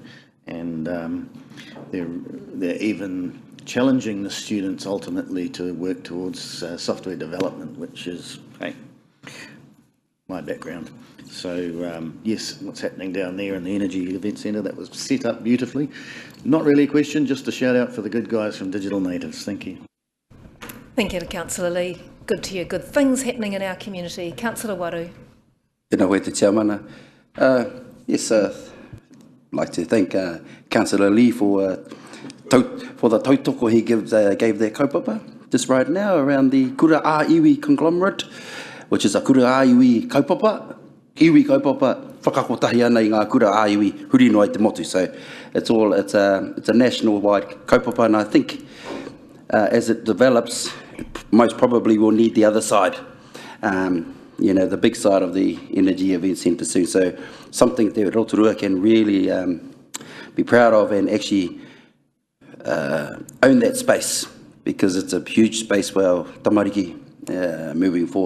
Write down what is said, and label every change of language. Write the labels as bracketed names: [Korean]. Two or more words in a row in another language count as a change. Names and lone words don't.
[English] And they're even challenging the students ultimately to work towards software development, which is, hey, my background. So yes, what's happening down there in the Energy Event Centre, that was set up beautifully. Not really a question, just a shout out for the good guys from Digital Natives. Thank you. Thank you to Councillor Lee. Good to hear good things happening in our community. Councillor Waru. [Māori] Tēnā koe te chairmana. [English] Yes, I'd like to thank Councillor Lee for the tautoko he gave their kaupapa just right now around the Kura A Iwi conglomerate, which is a Kura A Iwi kaupapa. [Māori] Iwi kaupapa whakakotahi ana I ngā Kura A Iwi huri no ai te motu. [English] So it's a national-wide kaupapa, and I think as it develops, most probably we'll need the other side. You know, the big side of the Energy Event Centre soon. So something that Rotorua can really be proud of and actually own that space, because it's a huge space for our tamariki moving forward.